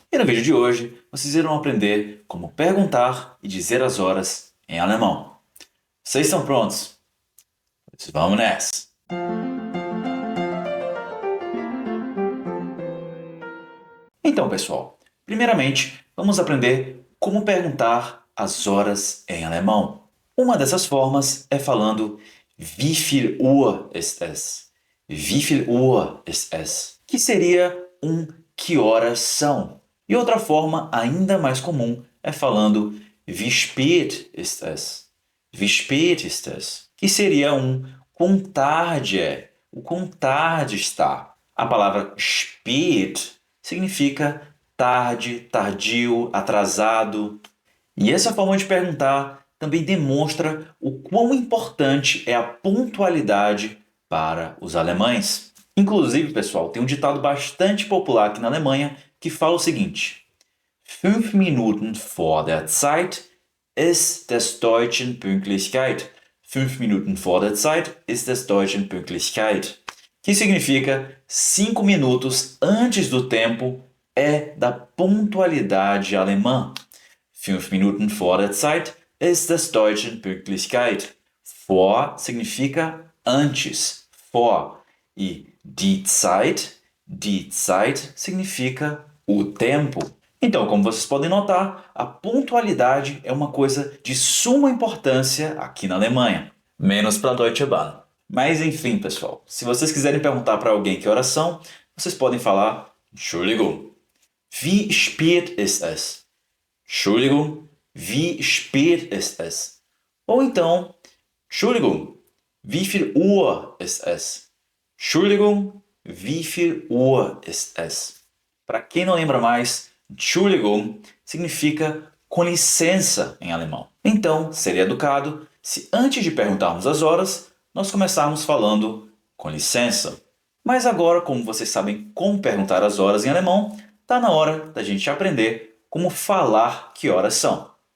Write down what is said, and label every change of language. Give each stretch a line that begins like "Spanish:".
Portuguese: E no vídeo de hoje, vocês irão aprender como perguntar e dizer as horas em alemão. Vocês estão prontos? Vamos nessa! Então, pessoal, primeiramente, vamos aprender como perguntar as horas em alemão. Uma dessas formas é falando
German: Wie viel Uhr ist es? Wie viel Uhr ist es?
Portuguese: Que seria que horas são. E outra forma ainda mais comum é falando
German: Wie spät ist es? Wie spät ist es?
Portuguese: Que seria quão tarde é, o quão tarde está. A palavra spät significa tarde, tardio, atrasado. E essa forma de perguntar também demonstra o quão importante é a pontualidade para os alemães. Inclusive, pessoal, tem um ditado bastante popular aqui na Alemanha que fala o seguinte:
German: 5 Minuten vor der Zeit ist des Deutschen Pünktlichkeit. 5 Minuten vor der Zeit ist des Deutschen Pünktlichkeit.
Portuguese: Que significa 5 minutos antes do tempo é da pontualidade alemã.
German: 5 Minuten vor der Zeit ist des Deutschen Pünktlichkeit.
Portuguese: Vor significa antes, vor. E die Zeit significa o tempo. Então, como vocês podem notar, a pontualidade é uma coisa de suma importância aqui na Alemanha. Menos para a Deutsche Bahn. Mas enfim, pessoal, se vocês quiserem perguntar para alguém que horas são, vocês podem falar
German: Entschuldigung, wie spät ist es? Entschuldigung, wie spät ist es?
Portuguese: Ou então,
German: Entschuldigung, wie viel Uhr ist es? Entschuldigung, wie viel Uhr ist es?
Portuguese: Para quem não lembra mais, Entschuldigung significa com licença em alemão. Então, seria educado se antes de perguntarmos as horas, nós começarmos falando com licença. Mas agora, como vocês sabem como perguntar as horas em alemão, está na hora da gente aprender como falar que horas são.